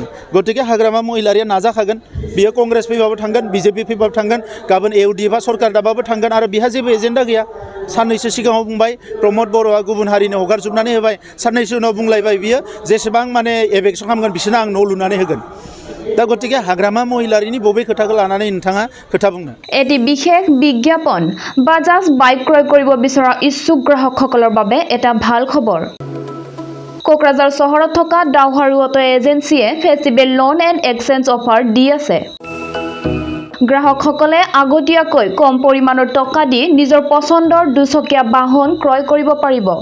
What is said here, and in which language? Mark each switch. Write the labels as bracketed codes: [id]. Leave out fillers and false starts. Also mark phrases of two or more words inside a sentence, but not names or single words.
[brx] गतिके हाग्रामा महिलारिया नाजाखागोन। बियो कंग्रेस फैबाबो थांगोन, बिजेपि फैबाबो थांगोन, गाबोन इउडिएफआ सरकार दाबाबो थांगोन आरो बिहा जेबो एजेन्डा गैया। साननैसो सिगाङाव बुंबाय प्रमद बर'आ गुबुन हारिनो हगारजोबनानै होबाय। साननैसो उनाव बुंलायबाय बियो जेसेबां इलेक्सन खालामगोन बिसोरनो आं न' लुनानै होगोन। दा गतिके हाग्रामा महिलारिनि बबे खोथाखौ लानानै नोंथाङा खोथा बुंनो? [as] এটি বিশেষ বিজ্ঞাপন। বাজাজ বাইক ক্ৰয় কৰিব বিচৰা ইচ্ছুক গ্ৰাহকসকলৰ বাবে এটা ভাল খবৰ। কোকৰাঝাৰ চহৰত থকা ডাউহাৰু অটো এজেন্সিয়ে ফেষ্টিভেল লোন এণ্ড এক্সচেঞ্জ অফাৰ দি আছে। গ্ৰাহকসকলে আগতীয়াকৈ কম পৰিমাণৰ টকা দি নিজৰ পছন্দৰ দুচকীয়া বাহন ক্ৰয় কৰিব পাৰিব।